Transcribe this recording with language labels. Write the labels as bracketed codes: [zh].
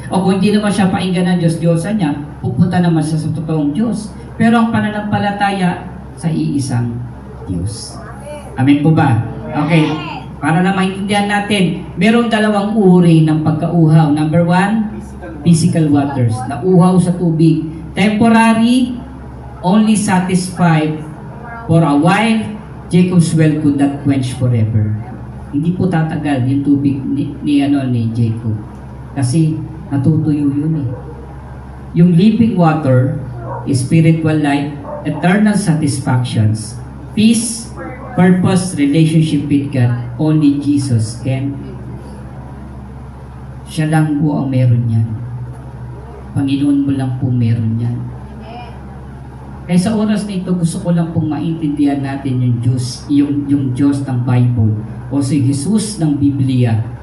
[tl] O kung hindi naman siya painggan ng Diyos-Diyosan niya, pupunta naman siya sa totoong Diyos. Pero ang pananampalataya sa iisang Diyos. Amen po ba? Okay. Para na maintindihan natin, merong dalawang uri ng pagkauhaw. [en] Number 1, physical waters. [tl] Nauhaw sa tubig. [en] Temporary, only satisfied for a while. Jacob's well could not quench forever. [tl] Hindi po tatagal yung tubig ni Jacob. Kasi natutuyo yun [en] . Yung living water, spiritual life, eternal satisfactions, peace, purpose, relationship with God, only Jesus can. [tl] Siya lang po ang meron yan. Panginoon mo lang po meron yan. Kaya sa oras na ito, gusto ko lang pong maintindihan natin yung Diyos ng Bible o si Jesus ng Biblia.